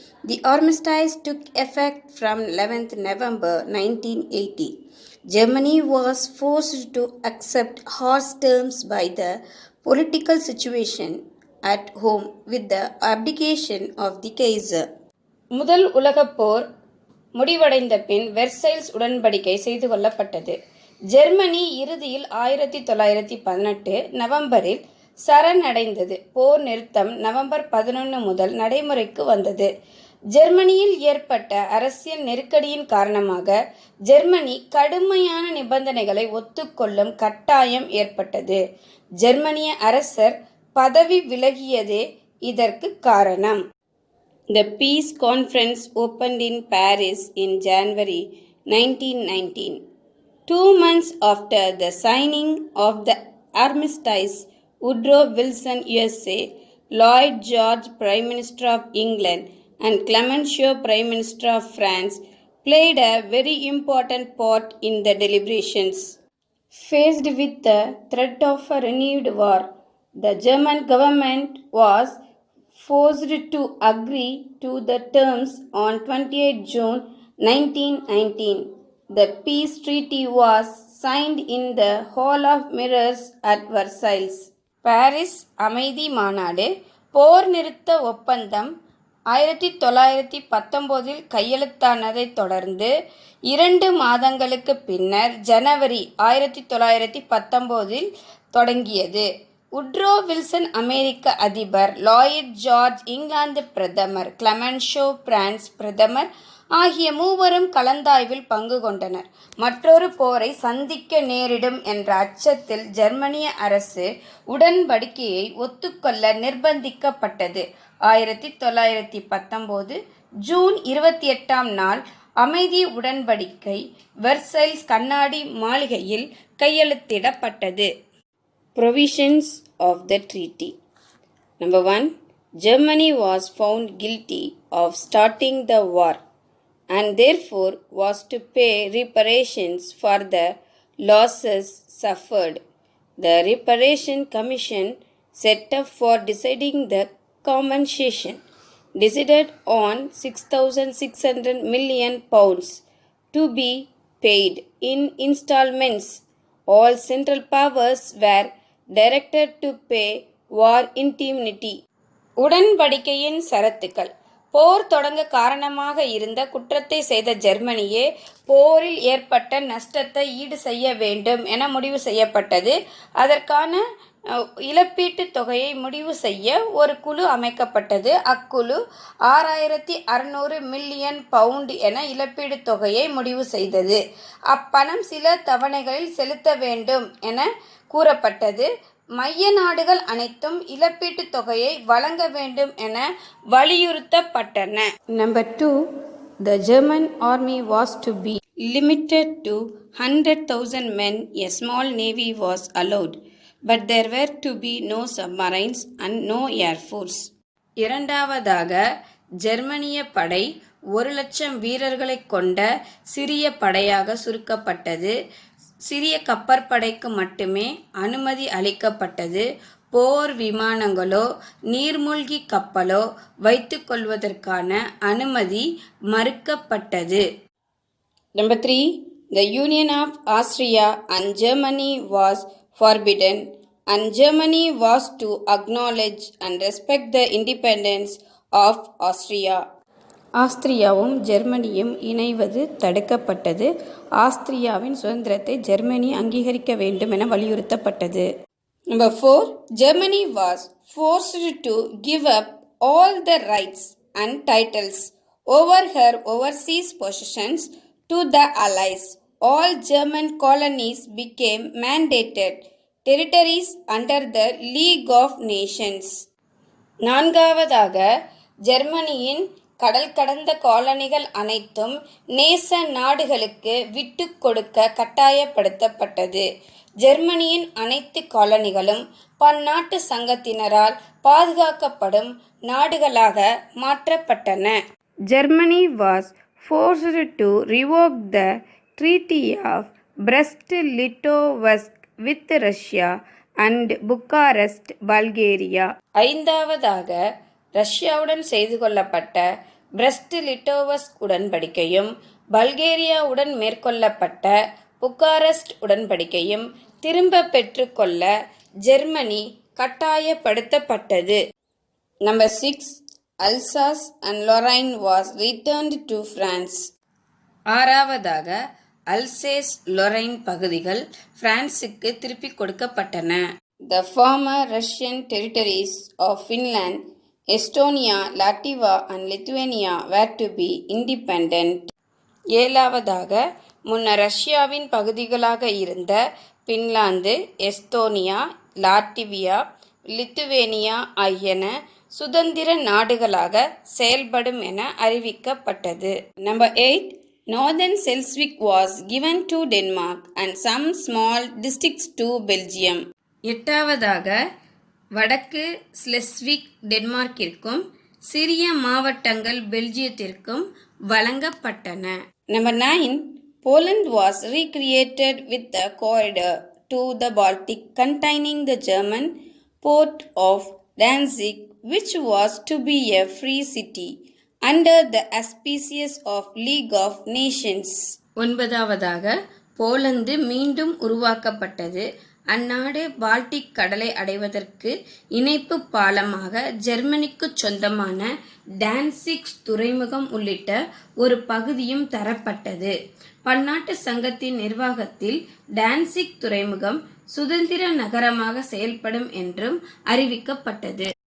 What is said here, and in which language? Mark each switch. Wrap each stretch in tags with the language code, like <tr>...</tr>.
<en>The armistice took effect from 11th November 1980. Germany was forced to accept harsh terms by the political situation at home with the abdication of the Kaiser.</en> <ta>முதல் உலகப் போர் முடிவடைந்த பின் Versailles உடன்படிக்கை செய்து கொள்ளப்பட்டது. Germany இறுதியில் 1918 நவம்பரில் சரணடைந்தது. போர் நிறுத்தம் November 11 முதல் நடைமுறைக்கு வந்தது. ஜெர்மனியில் ஏற்பட்ட அரசியல் நெருக்கடியின் காரணமாக ஜெர்மனி கடுமையான நிபந்தனைகளை ஒத்துக்கொள்ளும் கட்டாயம் ஏற்பட்டது. ஜெர்மனிய அரசர் பதவி விலகியதே இதற்கு காரணம்.</ta> <en>The peace conference opened in Paris in January 1919. 2 months after the signing of the armistice, Woodrow Wilson, USA, Lloyd George, Prime Minister of England, and Clemenceau, Prime Minister of France, played a very important part in the deliberations. Faced with the threat of a renewed war, the German government was forced to agree to the terms on 28 June 1919. The peace treaty was signed in the Hall of Mirrors at Versailles.</en> <ta>Paris அமைதி மாநாடு. போர் நிறுத்த ஒப்பந்தம் 1919 கையெழுத்தானதைத் தொடர்ந்து 2 மாதங்களுக்கு பின்னர் ஜனவரி 1919 தொடங்கியது. Woodrow Wilson அமெரிக்க அதிபர், Lloyd George England பிரதமர், கிளமென்ஷோ பிரான்ஸ் பிரதமர் ஆகிய மூவரும் கலந்தாய்வில் பங்கு கொண்டனர். மற்றொரு போரை சந்திக்க நேரிடும் என்ற அச்சத்தில் ஜெர்மனிய அரசு உடன்படிக்கையை ஒத்துக்கொள்ள நிர்பந்திக்கப்பட்டது. 1919 ஜூன் 28ஆம் நாள் அமைதி உடன்படிக்கை வெர்சைல்ஸ் கண்ணாடி மாளிகையில் கையெழுத்திடப்பட்டது.</ta> <en>Provisions of the treaty. Number 1. Germany was found guilty of starting the war and therefore was to pay reparations for the losses suffered. The Reparation Commission set up for deciding the compensation decided on £6,600 million to be paid in installments. All Central Powers were directed to pay war indemnity.</en> <ta>உடன்படிக்கையின் சரத்துக்கள். போர் தொடங்க காரணமாக இருந்த குற்றத்தை செய்த ஜெர்மனியே போரில் ஏற்பட்ட நஷ்டத்தை ஈடு செய்ய வேண்டும் என முடிவு செய்யப்பட்டது. அதற்கான இழப்பீட்டுத் தொகையை முடிவு செய்ய ஒரு குழு அமைக்கப்பட்டது. அக்குழு 6600 மில்லியன் பவுண்ட் என இழப்பீடுத் தொகையை முடிவு செய்தது. அப்பணம் சில தவணைகளில் செலுத்த வேண்டும் என கூறப்பட்டது. மைய நாடுகள் அனைத்தும் இழப்பீட்டுத் தொகையை வழங்க வேண்டும் என வலியுறுத்தப்பட்டன.</ta> <en>Number 2. The German army was to be limited to 100,000 men. A small navy was allowed, but there were to be no submarines and no air force.</en> <ta>இரண்டாவதாக, ஜெர்மனிய படை 1,00,000 வீரர்களை கொண்ட சிறிய படையாக சுருக்கப்பட்டது. சிறிய கப்பற்படைக்கு மட்டுமே அனுமதி அளிக்கப்பட்டது. போர் விமானங்களோ நீர்மூழ்கி கப்பலோ வைத்துக் கொள்வதற்கான அனுமதி மறுக்கப்பட்டது.</ta> <en>Number 3. The union of Austria and Germany was forbidden, and Germany was to acknowledge and respect the independence of Austria.</en> <ta>ஆஸ்திரியாவும் ஜெர்மனியும் இணைவது தடுக்கப்பட்டது. ஆஸ்திரியாவின் சுதந்திரத்தை ஜெர்மனி அங்கீகரிக்க வேண்டும் என வலியுறுத்தப்பட்டது.</ta> <en>Number 4. Germany was forced to give up all the rights and titles over her overseas possessions to the Allies. All German colonies became mandated territories under the League of Nations.</en> <ta>நான்காவதாக, ஜெர்மனியின் கடல் கடந்த காலனிகள் அனைத்தும் நேச நாடுகளுக்கு விட்டுக் கொடுக்க கட்டாயப்படுத்தப்பட்டது. ஜெர்மனியின் அனைத்து காலனிகளும் பன்னாட்டு சங்கத்தினரால் பாதுகாக்கப்படும் நாடுகளாக மாற்றப்பட்டன.</ta> <en>Germany was forced to revoke the Treaty of Brest-Litovsk with Russia and Bucharest, Bulgaria.</en> <ta>ஐந்தாவதாக, ரஷ்யாவுடன் செய்து கொள்ளப்பட்ட பிரெஸ்ட் லிட்டோவஸ்க் உடன்படிக்கையும் பல்கேரியாவுடன் மேற்கொள்ளப்பட்ட புக்காரெஸ்ட் உடன்படிக்கையும் திரும்ப பெற்றுக்கொள்ள Germany கட்டாயப்படுத்தப்பட்டது.</ta> <en>Number 6. Alsace and Lorraine was returned to France.</en> <ta>ஆறாவதாக, அல்சேஸ் லொரைன் பகுதிகள் பிரான்சுக்கு திருப்பிக் கொடுக்கப்பட்டன.</ta> <en>The former Russian territories of Finland, Estonia, Latvia and Lithuania were to be independent.</en> <ta>ஏழாவதாக, முன்னர் ரஷ்யாவின் பகுதிகளாக இருந்த பின்லாந்து, எஸ்தோனியா, லாட்வியா, லித்துவேனியா ஆகியன சுதந்திர நாடுகளாக செயல்படும் என அறிவிக்கப்பட்டது.</ta> <en>Number 8. Northern Schleswig was given to Denmark and some small districts to Belgium.</en> <ta>எட்டாவதாக, வடக்கு ஸ்லெஸ்விக் டென்மார்க்கிற்கும் சிறிய மாவட்டங்கள் பெல்ஜியத்திற்கும் வழங்கப்பட்டன.</ta> <en>Number 9. Poland was recreated with a corridor to the Baltic containing the German port of Danzig, which was to be a free city under the auspices of League of Nations.</en> <ta>ஒன்பதாவதாக, Poland மீண்டும் உருவாக்கப்பட்டது. அந்நாடு Baltic கடலை அடைவதற்கு இணைப்பு பாலமாக ஜெர்மனிக்கு சொந்தமான Danzig துறைமுகம் உள்ளிட்ட ஒரு பகுதியும் தரப்பட்டது. பன்னாட்டு சங்கத்தின் நிர்வாகத்தில் டான்சிக் துறைமுகம் சுதந்திர நகரமாக செயல்படும் என்றும் அறிவிக்கப்பட்டது.</ta>